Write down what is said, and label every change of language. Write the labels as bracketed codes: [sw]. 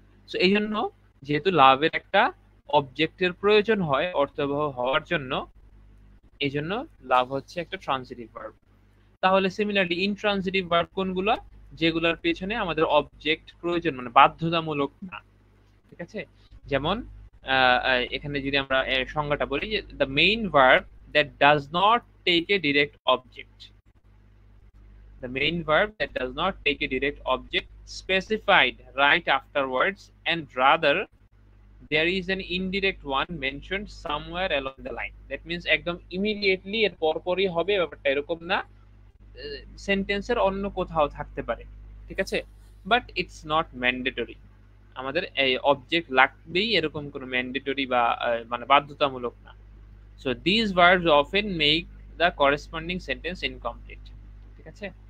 [bn] So এই জন্য যেহেতু লাভের একটা অবজেক্টের প্রয়োজন হয় অর্থবহ হওয়ার জন্য, এই জন্য লাভ হচ্ছে একটা ট্রানজিটিভ ভার্ব। তাহলে সিমিলারলি ইনট্রানজিটিভ ভার্ব কোনগুলো, যেগুলোর পেছনে আমাদের অবজেক্ট প্রয়োজন, মানে বাধ্যতামূলক না। ঠিক আছে, যেমন এখানে যদি আমরা সংজ্ঞাটা বলি যে [en] The main verb that does not take a direct object, the main verb that does not take a direct object specified right afterwards, and rather there is an indirect one mentioned somewhere along the line. That means [bn] একদম immediately এর পরপরই হবে, ব্যাপারটা এরকম না, সেন্টেন্সের অন্য কোথাও থাকতে পারে, ঠিক আছে, [en] But it's not mandatory. [bn] আমাদের এই অবজেক্ট লাগবেই এরকম কোনো ম্যান্ডেটরি বা মানে বাধ্যতামূলক না। [en] so this verbs often make the corresponding sentence incomplete, [bn] ঠিক আছে।